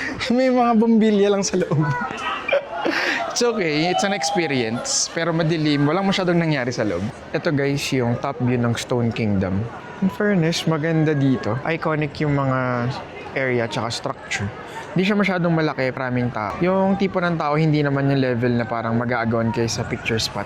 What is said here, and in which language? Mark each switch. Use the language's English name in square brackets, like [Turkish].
[Filipino] May mga bombilya lang sa loob. [English] It's okay, it's an experience. [Filipino] Pero madilim, walang masyadong nangyari sa loob. Ito guys, yung top view ng Stone Kingdom. In fairness, maganda dito. Iconic yung mga area tsaka structure. Hindi siya masyadong malaki, maraming tao. Yung tipo ng tao, hindi naman yung level na parang mag-aagawan kayo sa picture spot.